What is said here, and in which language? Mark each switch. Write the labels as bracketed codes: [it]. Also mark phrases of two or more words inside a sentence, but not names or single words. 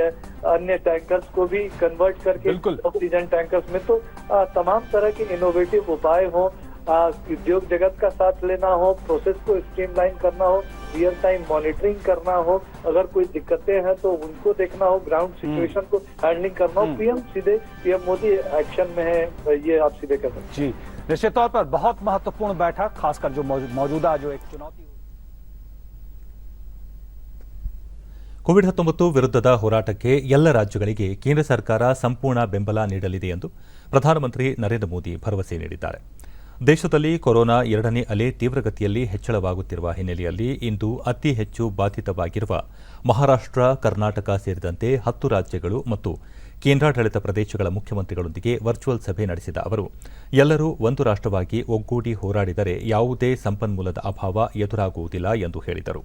[hi] अन्य टैंकर्स को भी कन्वर्ट करके [en] oxygen tankers [hi] में तो तमाम तरह के इनोवेटिव उपाय हो, उद्योग जगत का साथ लेना हो, प्रोसेस को स्ट्रीमलाइन करना हो, [en] real time monitoring [hi] करना हो, अगर कोई दिक्कतें हैं तो उनको देखना हो, [en] ground situation [hi] को हैंडलिंग करना हो। पीएम मोदी एक्शन में है, ये आप सीधे कह सकते हैं। जी, निश्चित तौर पर बहुत महत्वपूर्ण बैठक, खासकर जो मौजूदा जो एक चुनौती। [kn] ಕೋವಿಡ್-19 ವಿರುದ್ಧದ ಹೋರಾಟಕ್ಕೆ ಎಲ್ಲ ರಾಜ್ಯಗಳಿಗೆ ಕೇಂದ್ರ ಸರ್ಕಾರ ಸಂಪೂರ್ಣ ಬೆಂಬಲ ನೀಡಲಿದೆ ಎಂದು ಪ್ರಧಾನಮಂತ್ರಿ ನರೇಂದ್ರ ಮೋದಿ ಭರವಸೆ ನೀಡಿದ್ದಾರೆ. ದೇಶದಲ್ಲಿ ಕೊರೋನಾ 2ನೇ ಅಲೆ ತೀವ್ರಗತಿಯಲ್ಲಿ ಹೆಚ್ಚಳವಾಗುತ್ತಿರುವ ಹಿನ್ನೆಲೆಯಲ್ಲಿ ಇಂದು ಅತಿ ಹೆಚ್ಚು ಬಾಧಿತವಾಗಿರುವ ಮಹಾರಾಷ್ಟ್ರ, ಕರ್ನಾಟಕ ಸೇರಿದಂತೆ 10 ರಾಜ್ಯಗಳು ಮತ್ತು ಕೇಂದ್ರಾಡಳಿತ ಪ್ರದೇಶಗಳ ಮುಖ್ಯಮಂತ್ರಿಗಳೊಂದಿಗೆ ವರ್ಚುವಲ್ ಸಭೆ ನಡೆಸಿದ ಅವರು, ಎಲ್ಲರೂ ಒಂದು ರಾಷ್ಟ್ರವಾಗಿ ಒಗ್ಗೂಡಿ ಹೋರಾಡಿದರೆ ಯಾವುದೇ ಸಂಪನ್ಮೂಲದ ಅಭಾವ ಎದುರಾಗುವುದಿಲ್ಲ ಎಂದು ಹೇಳಿದರು.